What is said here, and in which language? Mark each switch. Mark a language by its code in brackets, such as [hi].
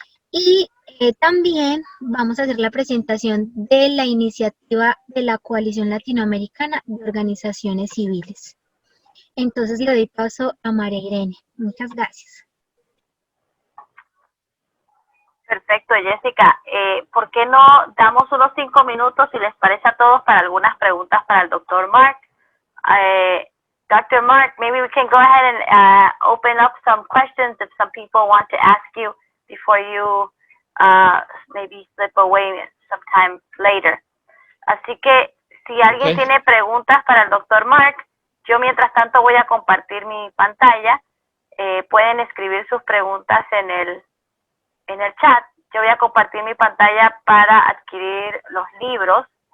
[es] Y también vamos a hacer la presentación de la iniciativa de la Coalición Latinoamericana de Organizaciones Civiles. Entonces le doy paso a María Irene. Muchas gracias. Perfecto, Jessica. ¿Por qué no damos unos 5 minutos, si les parece a todos, para algunas preguntas para el Dr. Mark? Dr. [en] Mark, maybe we can go ahead and open up some questions if some people want to ask you before you maybe slip away sometime later. [es] Así que si alguien tiene preguntas para el Dr. Mark, yo mientras tanto voy a compartir mi pantalla. Pueden escribir sus preguntas en el chat. Yo voy a compartir mi pantalla para adquirir los libros.